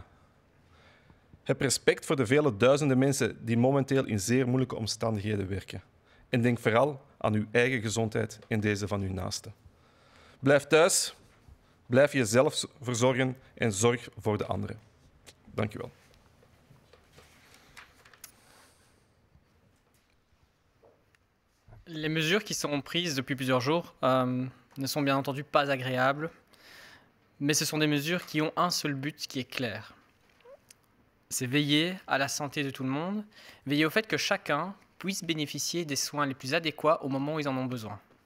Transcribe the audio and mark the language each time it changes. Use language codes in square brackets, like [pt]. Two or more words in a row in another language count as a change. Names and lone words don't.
[nl] Heb respect voor de vele duizenden mensen die momenteel in zeer moeilijke omstandigheden werken. En denk vooral aan uw eigen gezondheid en deze van uw naasten. Blijf thuis, blijf jezelf verzorgen en zorg voor de anderen. Dank u wel. [fr] Les mesures qui sont prises depuis plusieurs jours ne sont bien entendu pas agréables, mais ce sont des mesures qui ont un seul but qui est clair. C'est veiller à la santé de tout le monde, veiller au fait que chacun puisse bénéficier des soins les plus adéquats au moment où ils en ont besoin.